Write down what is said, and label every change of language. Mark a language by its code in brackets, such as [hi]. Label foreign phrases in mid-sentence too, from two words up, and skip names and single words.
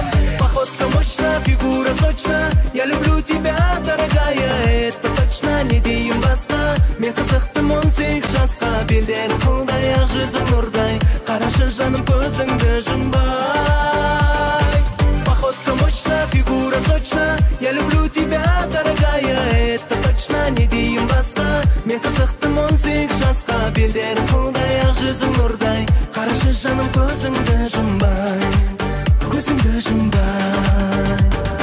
[ru] Походка мощна, фигура сочна, я люблю тебя, дорогая, это точно, [kk] не дейін басқа. Мен қызықтым 18 жасқа, белдер қылдай, ақ жүзің нұрдай, қарашы жаным көзіңді жұмбай. [ru] Походка мощна, фигура сочна, я люблю тебя, дорогая, это точно, [kk] не дейін басқа. Мен қызықтым 18 жасқа, белдер қылдай, ақ жүзің нұрдай, қарашы жаным көзіңді жұмбай.